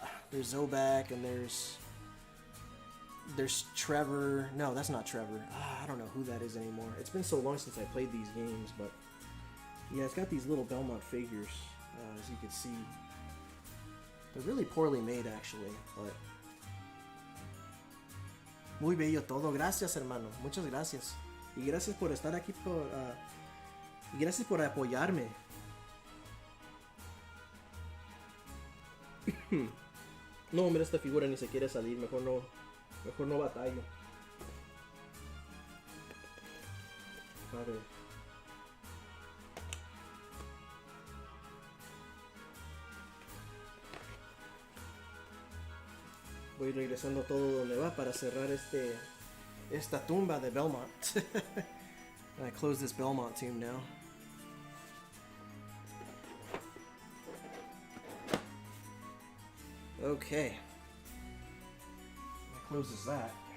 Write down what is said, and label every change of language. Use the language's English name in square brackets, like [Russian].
[English] there's Zobak, and there's Trevor. No, that's not Trevor. I don't know who that is anymore. It's been so long since I played these games, but... yeah, it's got these little Belmont figures, as you can see. They're really poorly made, actually, but... [Spanish] muy bello todo. Gracias, hermano. Muchas gracias. Y gracias por estar aquí, y gracias por apoyarme. No, hombre, esta figura ni se quiere salir. Mejor no batallo. A ver. Voy regresando todo donde va para cerrar esta tumba de Belmont. [English] I close this Belmont tomb now. Okay. That closes that.